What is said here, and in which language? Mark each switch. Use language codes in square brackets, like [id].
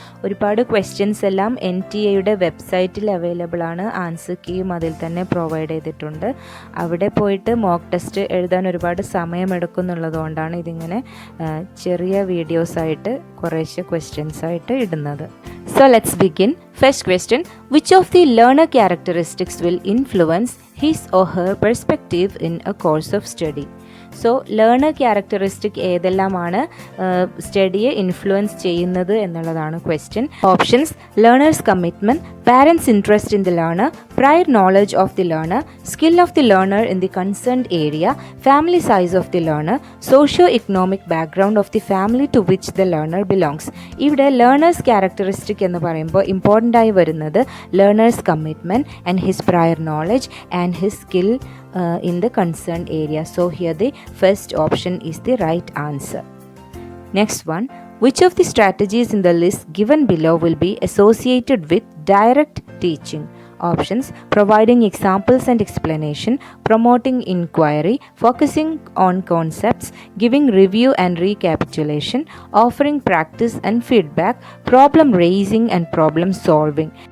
[ml] ഒരുപാട് ക്വസ്റ്റ്യൻസ് എല്ലാം NTA വെബ്സൈറ്റിൽ അവൈലബിൾ ആണ്. ആൻസർ കീയും അതിൽ തന്നെ പ്രൊവൈഡ് ചെയ്തിട്ടുണ്ട്. അവിടെ പോയിട്ട് മോക്ക് ടെസ്റ്റ് എഴുതാൻ ഒരുപാട് സമയമെടുക്കും എന്നുള്ളതുകൊണ്ടാണ് ഇതിങ്ങനെ ചെറിയ വീഡിയോസായിട്ട് കുറേശ്ശെ ക്വസ്റ്റ്യൻസ് ആയിട്ട് ഇടുന്നത്. [en] So let's begin. First question, which of the learner characteristics will influence his or her perspective in a course of study? [ml] So learner characteristic ഏതെല്ലാമാണ് സ്റ്റഡിയെ influence ചെയ്യുന്നത് എന്നുള്ളതാണ് question. [en] Options: learners commitment, parents interest in the learner, prior knowledge of the learner, skill of the learner in the concerned area, family size of the learner, socio economic background of the family to which the learner belongs. [ml] ഇവിടെ learners characteristic എന്ന് പറയുമ്പോൾ important ആയി വരുന്നത് learners commitment and his prior knowledge and his skill [en] in the concerned area. So here the first option is the right answer. Next one, which of the strategies in the list given below will be associated with direct teaching? Options: providing examples and explanation, promoting inquiry, focusing on concepts, giving review and recapitulation, offering practice and feedback, problem raising and problem solving.